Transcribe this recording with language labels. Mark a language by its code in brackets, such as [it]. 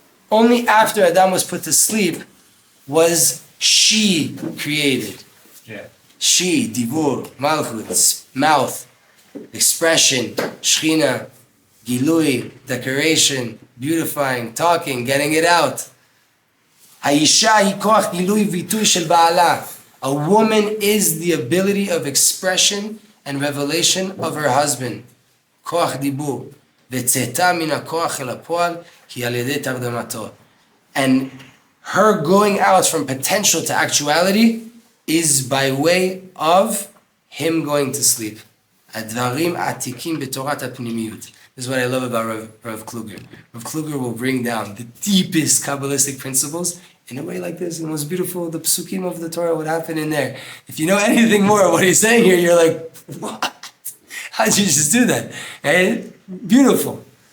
[en] Only after Adam was put to sleep was she created. Yeah. She, Dibur, Malchut, mouth, expression, Shechina, Gilui, decoration, beautifying, talking, getting it out. [he] האישה היא כוח גילוי ויתוי של בעלה. [en] A woman is the ability of expression and revelation of her husband. [he] כוח דיבור. וצאתה מן הכוח אל הפועל היא על ידי תרדמתו. [en] And her going out from potential to actuality is by way of him going to sleep. [he] הדברים עתיקים בתורת הפנימיות. [en] This is what I love about Rav Kluger. Rav Kluger will bring down the deepest Kabbalistic principles in a way like this. And what's beautiful, the psukim of the Torah would happen in there. If you know anything more of what he's saying here, you're like, what? How did you just do that? Right? Beautiful.